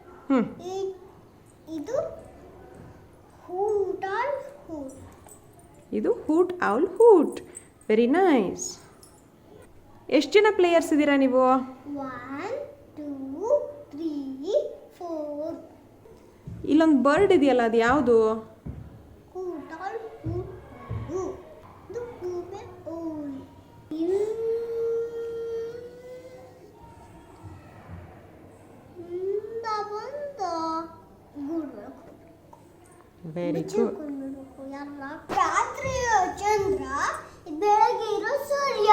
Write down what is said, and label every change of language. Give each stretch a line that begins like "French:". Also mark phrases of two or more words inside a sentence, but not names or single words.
English: ಇದು hoot owl hoot. ಇದು hoot owl hoot. Very nice.
Kannada: ಎಷ್ಟು ಜನ ಪ್ಲೇಯರ್ಸ್ ಇದ್ದೀರಾ ನೀವು? 1 2 3 4. ಇಲ್ಲೊಂದು ಬರ್ಡ್ ಇದೆಯಲ್ಲ, ಅದು ಯಾವುದು?
English: Hoot owl hoot hoot.
Kannada: ಇದು ಕೂಬೆ owl.
English: Very good.
Kannada: ರಾತ್ರಿಯ ಚಂದ್ರ, ಬೆಳಗ್ಗೆ ಇರೋ ಸೂರ್ಯ.